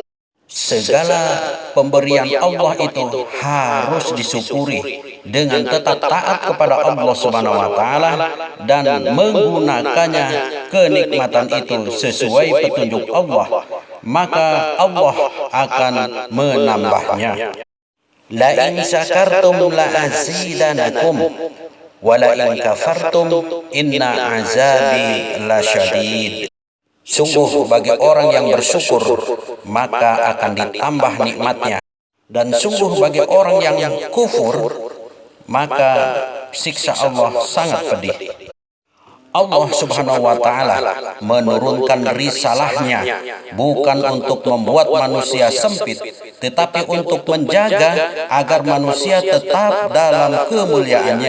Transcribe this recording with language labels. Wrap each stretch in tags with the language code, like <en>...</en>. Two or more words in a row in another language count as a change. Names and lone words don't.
<id>Segala pemberian Allah itu harus disyukuri dengan tetap taat kepada</id> <ar>الله سبحانه وتعالى</ar> <id>dan menggunakannya kenikmatan itu sesuai petunjuk Allah, maka Allah akan menambahnya.</id> <ar>لئن شكرتم لأزيدنكم ولئن كفرتم إن عذابي لشديد.</ar> <id>Sungguh bagi orang yang bersyukur maka akan ditambah nikmatnya, dan sungguh bagi orang yang kufur maka siksa Allah sangat pedih.</id> <ar>الله سبحانه وتعالى</ar> <id>menurunkan risalahnya bukan untuk membuat manusia sempit, tetapi untuk menjaga agar manusia tetap dalam kemuliaannya.</id>